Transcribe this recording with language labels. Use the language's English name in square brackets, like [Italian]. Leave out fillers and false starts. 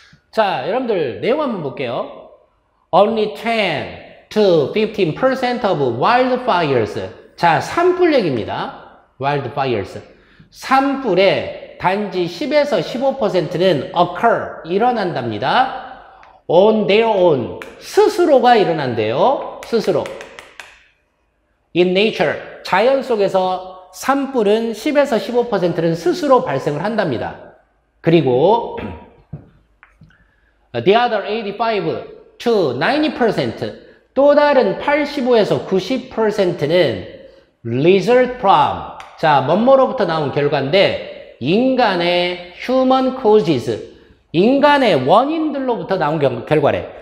[Korean] 자, 여러분들 내용 한번 볼게요. [English] Only 10 to 15% of wildfires. [Korean] 자, 산불 얘기입니다. wildfires. 산불에 단지 10에서 15%는 occur, 일어난답니다. [English] on their own, [Korean] 스스로가 일어난대요. 스스로. [English] in nature, [Korean] 자연 속에서 산불은 10에서 15%는 스스로 발생을 한답니다. 그리고 [English] the other 85 to 90%, [Korean] 또 다른 85에서 90%는 [English] result from, [Korean] 자, 뭐뭐로부터 나온 결과인데 인간의 [English] human causes, [Korean] 인간의 원인들로부터 나온 결과래.